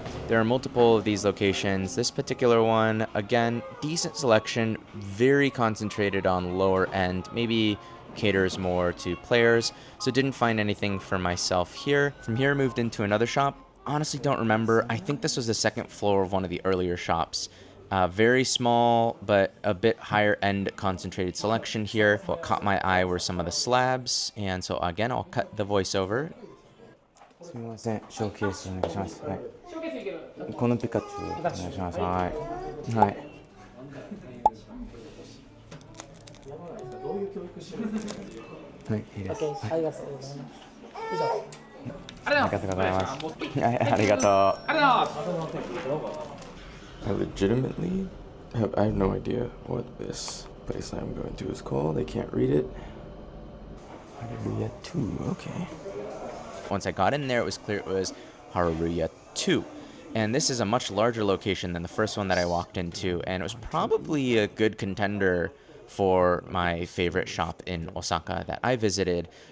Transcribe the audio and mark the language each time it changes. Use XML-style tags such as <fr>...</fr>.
<en>There are multiple of these locations. This particular one, again, decent selection, very concentrated on lower end, maybe caters more to players, so didn't find anything for myself here. From here, moved into another shop. Honestly, don't remember. I think this was the second floor of one of the earlier shops. Very small, but a bit higher end concentrated selection here. What caught my eye were some of the slabs, and so again, I'll cut the voiceover.</en> <ja>すみません、ショーケースお願いします。はい。このピカチュウお願いします。はい。はい。はい、いいです。はい、ありがとうございます。以上。ありがとうございます。はい、ありがとう。</ja> <en>I legitimately I have no idea what this place I'm going to is called. I can't read it. Hallelujah 2, okay. Once I got in there, it was clear it was Hallelujah 2. And this is a much larger location than the first one that I walked into, and it was probably a good contender for my favorite shop in Osaka that I visited.</en>